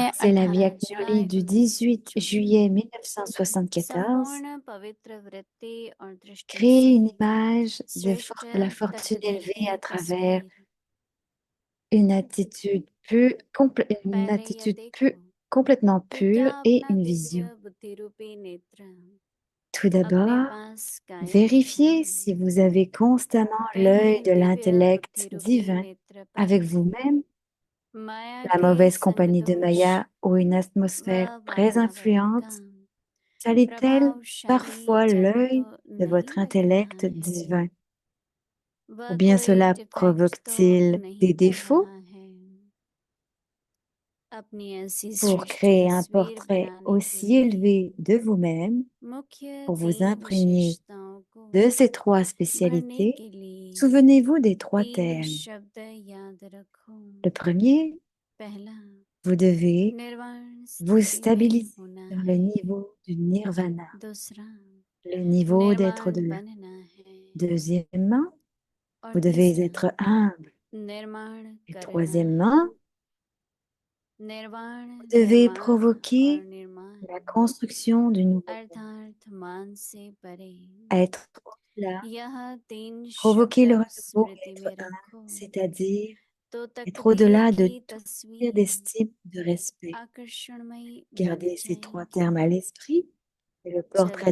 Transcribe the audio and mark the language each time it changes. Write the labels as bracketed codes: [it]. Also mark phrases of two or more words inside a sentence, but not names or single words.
[fr] Alors, c'est la [hi] 18 [fr] Vignoli [hi] जुलाई [fr] du 18 [hi] 1974 [fr] juillet 1974. [hi] संपूर्ण पवित्र वृत्ति और दृष्टि [fr] Créer [hi] से [fr] une image [hi] श्रेष्ठ [fr] de la fortune [hi] तत्व [fr] élevée [hi] की [fr] à travers [hi] तस्वीर [fr] une attitude une [hi] पहले यह [fr] attitude [hi] देखो [fr] complètement [hi] कि क्या [fr] pure et [hi] अपना [fr] une [hi] दिव्य [fr] vision. [hi] बुद्धि रूपी नेत्र [fr] Tout [hi] अपने [fr] d'abord, [hi] पास कायम [fr] vérifiez [hi] रखें। [fr] si vous avez constamment l'œil [hi] पहले [fr] de [hi] दिव्य [fr] l'intellect [hi] बुद्धि रूपी [fr] divin [hi] नेत्र [fr] avec [hi] पर [fr] vous-même, [hi] माया [fr] la [hi] के [fr] mauvaise [hi] संग [fr] compagnie de [hi] दोष [fr] Maya ou une [hi] व [fr] atmosphère très [hi] वातावरण का [fr] influente salit-elle [hi] प्रभावशाली [fr] parfois [hi] जादू तो [fr] l'œil de [hi] नहीं [fr] votre [hi] लग रहा [fr] intellect [hi] है, [fr] divin? Ou [hi] वह [fr] bien [hi] कोई [fr] cela [hi] डिफेक्ट तो [fr] provoque-t-il [hi] नहीं [fr] des [hi] कर [fr] défauts [hi] रहा है। अपनी ऐसी [fr] pour [hi] सृष्टि [fr] créer un [hi] तस्वीर [fr] portrait [hi] बनाने के [fr] aussi [hi] लिए [fr] élevé de vous-même, [hi] मुख्य [fr] pour vous [hi] 3 [fr] imprégner [hi] विशेषताओं को [fr] de ces trois [hi] भरने [fr] spécialités? [hi] के लिए [fr] Souvenez-vous des trois [hi] 3 [fr] termes. [hi] शब्द याद रखो। [fr] Le premier, [hi] पहला, [fr] vous devez [hi] निर्वाण [fr] vous [hi] स्थिति में [fr] stabiliser [hi] होना [fr] sur le [hi] है। [fr] niveau du nirvana, [hi] दूसरा, [fr] le niveau d'être de [hi] निर्वाण [fr] là. [hi] बनना है। [fr] Deuxièmement, [hi] और [fr] vous devez [hi] तीसरा, [fr] être humble. [hi] निर्माण [fr] Et [hi] करना है। [fr] troisièmement, [hi] निर्वाण, [fr] vous devez [hi] निर्माण और [fr] provoquer [hi] निर्माण [fr] la construction du nouveau monde. [hi] अर्थात मान से परे। [fr] Être au-delà, [hi] यह 3 [fr] provoquer le [hi] शब्द [fr] renouveau et [hi] स्मृति [fr] être [hi] में [fr] un, [hi] रखो [fr] c'est-à-dire [hi] तो [fr] être [hi] तकदीर [fr] au-delà de [hi] की [fr] tout désir [hi] तस्वीर [fr] d'estime, de respect. [hi] आकर्षणमयी बन [fr] Gardez ces trois [hi] जाएगी। [fr] termes à l'esprit et le portrait